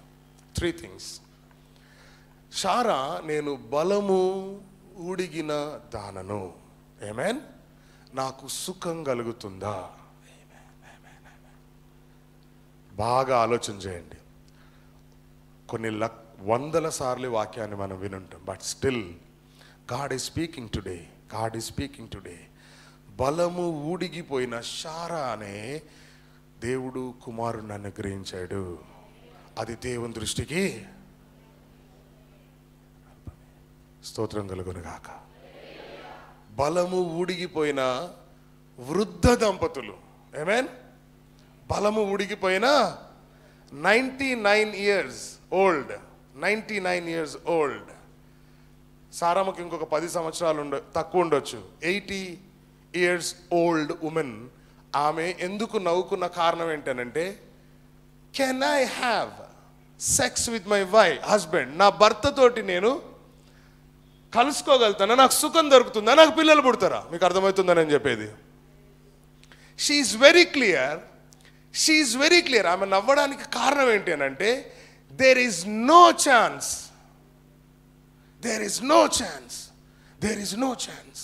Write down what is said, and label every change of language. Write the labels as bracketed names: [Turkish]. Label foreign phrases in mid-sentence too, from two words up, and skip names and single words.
[Telugu] 3 things. సారా నేను బలము ఊడిగిన దానను. ఆమేన్. నాకు సుఖం కలుగుతుందా? బాగా ఆలోచన చేయండి. కొన్ని వందల సార్లు వాక్యాన్ని మనం వినుంటాం, [English] But still God is speaking today. [Telugu] బలము ఊడిగిపోయిన సారా అనే దేవుడు కుమారుని అనుగ్రహించాడు. అది దేవుని దృష్టికి స్తోత్రం కలుగును గాక. బలము ఊడిగిపోయిన వృద్ధ దంపతులు. ఆమేన్. బలము ఊడిగిపోయిన 99 [English] years old. [Telugu] సారామకి ఇంకొక 10 సంవత్సరాలు తక్కువ ఉండొచ్చు. [English] 80 years old woman. [Telugu] ఆమె ఎందుకు నవ్వుకున్న కారణం ఏంటనంటే, [English] Can I have sex with my husband, [Telugu] నా భర్తతోటి నేను కలుసుకోగలుగుతానా, నాకు సుఖం దొరుకుతుందా, నాకు పిల్లలు పుడతారా? మీకు అర్థమవుతుందని నేను చెప్పేది. [English] She's very clear. [Telugu] ఆమె నవ్వడానికి కారణం ఏంటి అని అంటే, [English] There is no chance.